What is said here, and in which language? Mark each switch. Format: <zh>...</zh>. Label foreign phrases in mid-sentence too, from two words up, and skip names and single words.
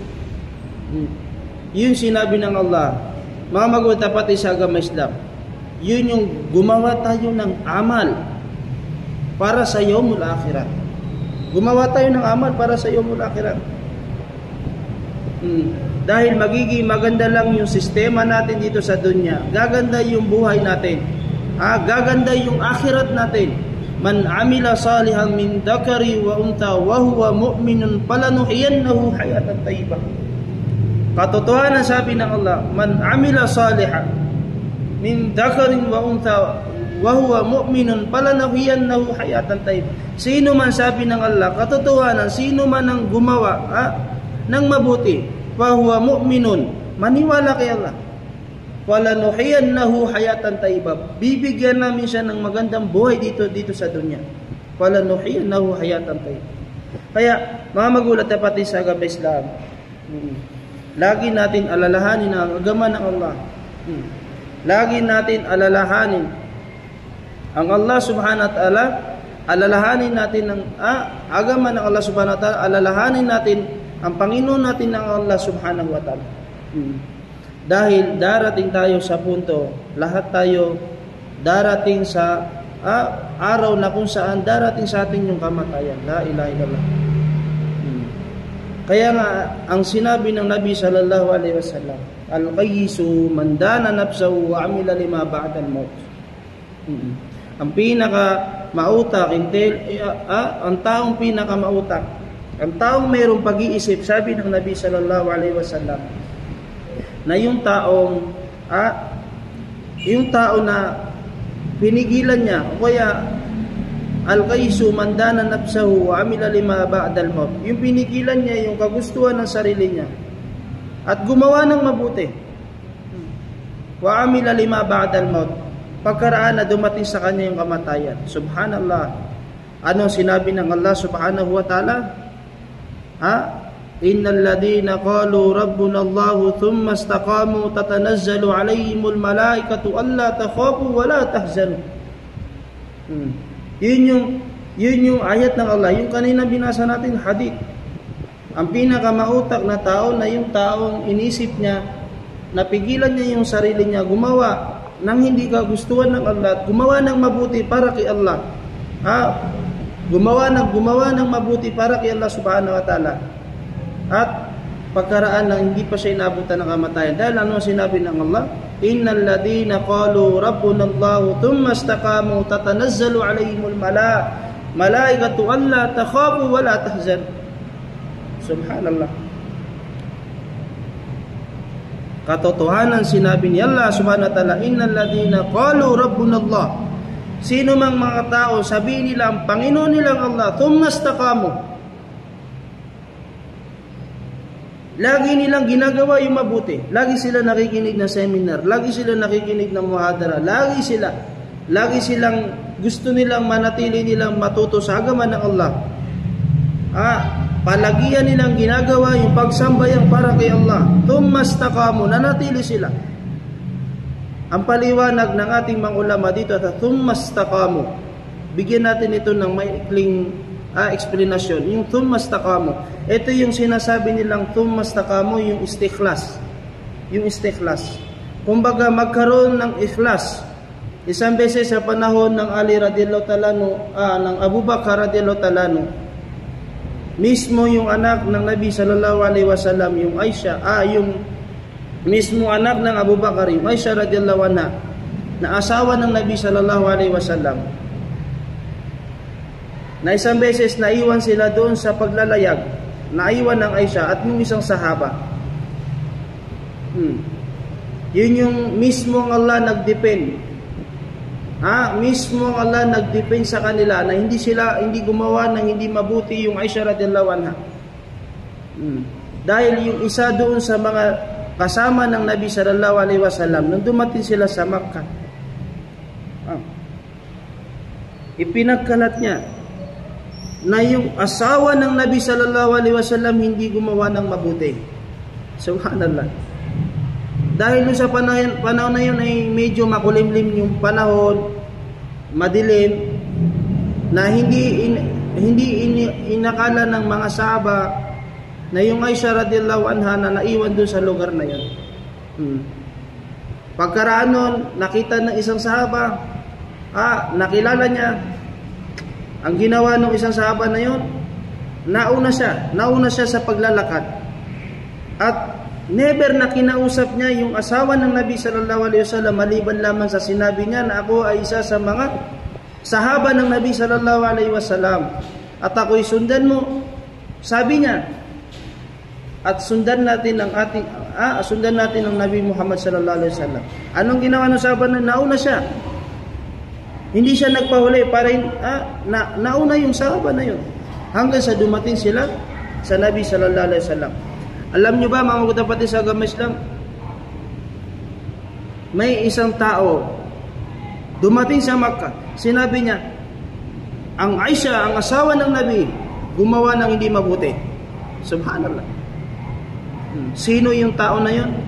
<tl>Yun sinabi ng Allah, mga magulat na pati sa agama Islam, yun yung gumawa tayo ng amal para sa</tl> <ar>يوم الآخرة.</ar> <tl>Gumawa tayo ng amal para sa</tl> <ar>يوم الآخرة.</ar> <tl>Dahil magiging maganda lang yung sistema natin dito sa dunya, gaganda yung buhay natin, gaganda yung akhirat natin.</tl> <ar>من عمل صالحا من ذكر وأنثى وهو مؤمن فلنحيينه حياة طيبة.</ar> <tl>Katotohanan sabi ng Allah,</tl> <ar>من عمل صالحا من ذكر وأنثى وهو مؤمن فلنحيينه حياة طيبة.</ar> <tl>Sino man, sabi ng Allah, katotohanan, sino man ang gumawa ng mabuti,</tl> <ar>فهو مؤمن,</ar> <tl>maniwala kay Allah.</tl> <ar>فلنحيينه حياة طيبة.</ar> <tl>Bibigyan namin siya ng magandang buhay dito sa dunya.</tl> <ar>فلنحيينه حياة طيبة.</ar> <tl>Kaya mga magulat at pati sa agama Islam, lagi natin alalahanin ang agama ng Allah. Lagi natin alalahanin ang Allah</tl> <ar>سبحانه وتعالى,</ar> <tl>alalahanin natin ang agama ng Allah</tl> <ar>سبحانه وتعالى,</ar> <tl>alalahanin natin ang Panginoon natin ng Allah</tl> <ar>سبحانه وتعالى.</ar> <tl>Dahil darating tayo sa punto, lahat tayo darating sa araw na kung saan darating sa atin yung kamatayan.</tl> <ar>لا إله إلا الله.</ar> <tl>Kaya nga, ang sinabi ng Nabi</tl> <ar>صلى الله عليه وسلم، الكيس من دان نفسه وعمل لما بعد الموت.</ar> <tl>Ang pinaka mautak, ang taong pinaka mautak, ang taong mayroong pag-iisip, sabi ng Nabi</tl> <ar>صلى الله عليه وسلم,</ar> <tl>na yung tao na pinigilan niya, o kaya</tl> <ar>الكيس من دان نفسه وعمل لما بعد الموت,</ar> <tl>yung pinigilan niya yung kagustuhan ng sarili niya at gumawa ng mabuti,</tl> <ar>وعمل لما بعد الموت,</ar> <tl>pagkaraan na dumating sa kanya yung kamatayan. Subhanallah. Ano sinabi ng Allah</tl> <ar>سبحانه وتعالى? إن الذين قالوا ربنا الله ثم استقاموا تتنزل عليهم الملائكة ألا تخافوا ولا تحزنوا.</ar> <tl>Yun yung ayat ng Allah, yung kanina binasa natin hadith. Ang pinakamautak na tao na yung taong inisip niya, napigilan niya yung sarili niya, gumawa nang hindi kagustuhan ng Allah, gumawa ng mabuti para kay Allah. Gumawa ng mabuti para kay Allah</tl> <ar>سبحانه وتعالى.</ar> <tl>At pagkaraan lang hindi pa siya inabutan ng kamatayan. Dahil ano sinabi ng Allah?</tl> <ar>إن الذين قالوا ربنا الله ثم استقاموا تتنزل عليهم الملائكة ألا تخافوا ولا تحزنوا.</ar> <tl>Subhanallah. Katotohanan sinabi ni Allah</tl> <ar>سبحانه وتعالى, إن الذين قالوا ربنا الله.</ar> <tl>Sino mang mga tao sabihin nila ang Panginoon nilang Allah,</tl> <ar>ثم استقاموا,</ar> <tl>lagi nilang ginagawa yung mabuti, lagi sila nakikinig ng seminar, lagi sila nakikinig ng muhadara, lagi silang gusto nilang manatili nilang matuto sa agama ng Allah. Palagian nilang ginagawa yung pagsambayang para kay Allah.</tl> <ar>ثم استقاموا,</ar> <tl>nanatili sila. Ang paliwanag ng ating mga ulama dito at</tl> <ar>ثم استقاموا,</ar> <tl>bigyan natin ito ng maikling explanation.</tl> <ar>Yung ثم استقاموا,</ar> <tl>ito yung sinasabi nilang</tl> <ar>ثم استقاموا,</ar> <tl>yung istikhlas. Yung istikhlas. Kumbaga magkaroon ng ikhlas. Isang beses sa panahon ng Ali</tl> <ar>رضي الله تعالى</ar> <tl>ng Abu Bakar</tl> <ar>رضي الله تعالى</ar> <tl>mismo yung anak ng Nabi</tl> <ar>صلى الله عليه وسلم,</ar> <tl>yung Aisha, yung mismo anak ng Abu Bakar, yung Aisha</tl> <ar>رضي الله عنها,</ar> <tl>na asawa ng Nabi</tl> <ar>صلى الله عليه وسلم,</ar> <tl>na isang beses naiwan sila doon sa paglalayag, naiwan ng Aisha at yung isang sahaba. Yun yung mismo Allah nagdepend. Mismo Allah nagdepend sa kanila na hindi gumawa ng hindi mabuti yung Aisha</tl> <ar>رضي الله عنها.</ar> <tl>Dahil yung isa doon sa mga kasama ng Nabi</tl> <ar>صلى الله عليه وسلم</ar> <tl>nung dumating sila sa Makkah, ipinagkalat niya na yung asawa ng Nabi</tl> <ar>صلى الله عليه وسلم</ar> <tl>hindi gumawa ng mabuti. Subhanallah. Dahil sa panahon na yun ay medyo makulimlim yung panahon, madilim, na hindi inakala ng mga sahaba na yung Aisha</tl> <ar>رضي الله عنها</ar> <tl>na naiwan doon sa lugar na yun. Pagkaraan nun, nakita ng isang sahaba, nakilala niya, ang ginawa ng isang sahaba na yun, nauna siya sa paglalakad. At never na kinausap niya yung asawa ng Nabi</tl> <ar>صلى الله عليه وسلم</ar> <tl>maliban lamang sa sinabi niya na ako ay isa sa mga sahaba ng Nabi</tl> <ar>صلى الله عليه وسلم</ar> <tl>at ako'y sundan mo, sabi niya. At sundan natin ang Nabi Muhammad</tl> <ar>صلى الله عليه وسلم.</ar> <tl>Anong ginawa ng sahaba na nauna siya? Hindi siya nagpahuli para nauna yung sahaba na yun hanggang sa dumating sila sa Nabi</tl> <ar>صلى الله عليه وسلم.</ar> <tl>Alam nyo ba mga kapatid sa agama Islam, may isang tao dumating sa Makkah. Sinabi niya, ang Aisha, ang asawa ng Nabi, gumawa ng hindi mabuti. Subhanallah. Sino yung tao na yun?</tl>